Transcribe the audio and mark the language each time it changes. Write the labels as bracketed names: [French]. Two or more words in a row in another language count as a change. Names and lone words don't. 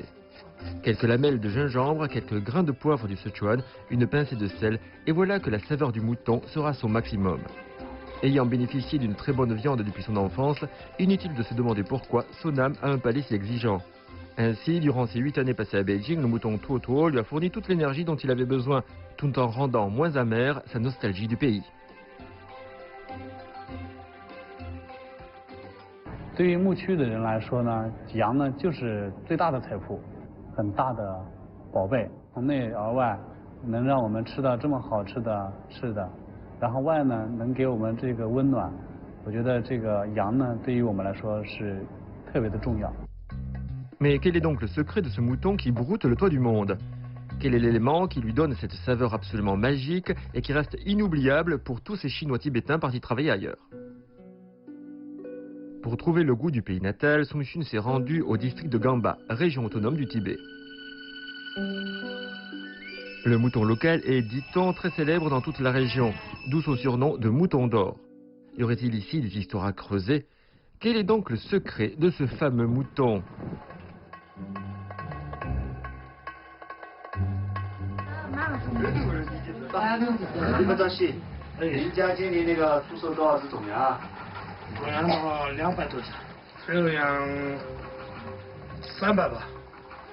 [French] Quelques lamelles de gingembre, quelques grains de poivre du Sichuan, une pincée de sel, et voilà que la saveur du mouton sera à son maximum. Ayant bénéficié d'une très bonne viande depuis son enfance, inutile de se demander pourquoi Sonam a un palais si exigeant. Ainsi, durant ses 8 années passées à Beijing, le mouton Tuotuo lui a fourni toute l'énergie dont il avait besoin, tout en rendant moins amère sa nostalgie du pays. [Chinese] 对于牧区的人来说呢，羊呢就是最大的财富，很大的宝贝。从内而外，能让我们吃到这么好吃的吃的，然后外呢能给我们这个温暖。我觉得这个羊呢对于我们来说是特别的重要。 [French] Mais quel est donc le secret de ce mouton qui broute le toit du monde? Quel est l'élément qui lui donne cette saveur absolument magique et qui reste inoubliable pour tous ces Chinois tibétains partis travailler ailleurs? Pour trouver le goût du pays natal, Sung Chun s'est rendu au district de Gamba, région autonome du Tibet. Le mouton local est, dit-on, très célèbre dans toute la région, d'où son surnom de mouton d'or. Y aurait-il ici des histoires à creuser? Quel est donc le secret de ce fameux mouton? [Chinese] 你们这些，您家今年那个出售多少只种羊啊？种羊的话200多只，肉羊300吧。